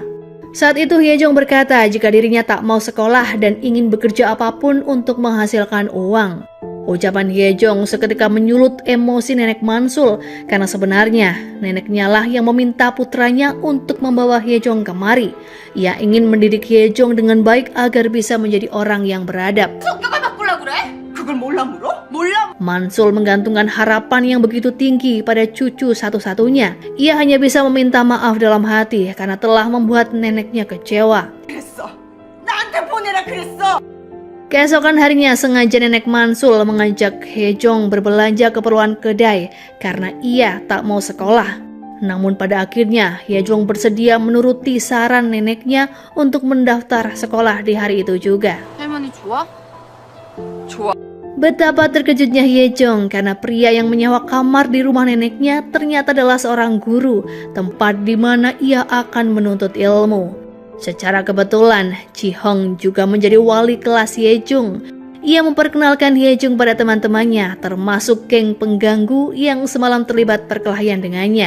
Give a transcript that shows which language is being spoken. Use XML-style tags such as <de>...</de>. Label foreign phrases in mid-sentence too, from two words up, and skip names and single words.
<id>Saat itu Ye Jung berkata jika dirinya tak mau sekolah dan ingin bekerja apapun untuk menghasilkan uang. Ucapan Ye Jung seketika menyulut emosi nenek Mansul karena sebenarnya neneknya lah yang meminta putranya untuk membawa Ye Jung kemari. Ia ingin mendidik Ye Jung dengan baik agar bisa menjadi orang yang beradab.</id> <ko>성격을 바꾸려고 그래? 그걸 몰라 물어? 몰라.</ko> <id>Mansul menggantungkan harapan yang begitu tinggi pada cucu satu-satunya. Ia hanya bisa meminta maaf dalam hati karena telah membuat neneknya kecewa.</id> <ko>그랬어. 나한테 보내라 그랬어.</ko> <id>Keesokan harinya sengaja nenek Mansul mengajak Ye Jong berbelanja keperluan kedai karena ia tak mau sekolah. Namun pada akhirnya Ye Jong bersedia menuruti saran neneknya untuk mendaftar sekolah di hari itu juga.</id> <ko>할머니 좋아? 좋아.</ko> <id>Betapa terkejutnya Ye Jong karena pria yang menyewa kamar di rumah neneknya ternyata adalah seorang guru, tempat di mana ia akan menuntut ilmu. Secara kebetulan, Ji Hong juga menjadi wali kelas Ye Jung. Ia memperkenalkan Ye Jung pada teman-temannya, termasuk geng pengganggu yang semalam terlibat perkelahian dengannya.</id>